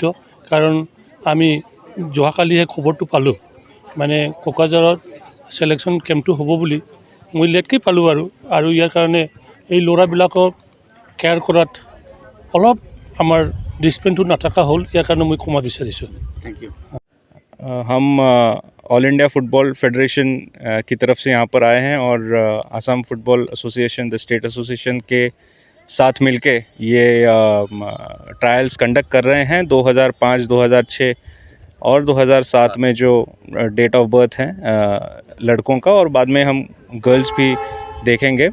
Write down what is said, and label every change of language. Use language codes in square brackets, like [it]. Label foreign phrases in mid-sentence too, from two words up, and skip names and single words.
[as] কাৰণ আমি যোৱাকালিহে খবৰটো পালোঁ মানে কোকৰাঝাৰত ছিলেকশ্যন কেম্পটো হ'ব বুলি। মই লেটকৈ পালোঁ আৰু ইয়াৰ কাৰণে এই ল'ৰাবিলাকক কেয়াৰ কৰাত অলপ আমাৰ ডিচিপ্লিনটো নাথাকা হ'ল, ইয়াৰ কাৰণে মই ক্ষমা বিচাৰিছোঁ। [en] thank you. [hi] हम ऑल इंडिया फुटबॉल फेडरेशन की तरफ से यहाँ पर आए हैं और असम फुटबॉल एसोसिएशन, [en] the state association [hi] के साथ मिलके ये [en] trials conduct [hi] कर रहे हैं। 2005, 2006 और 2007 में जो [en] date of birth [hi] हैं लड़कों का, और बाद में हम गर्ल्स भी देखेंगे।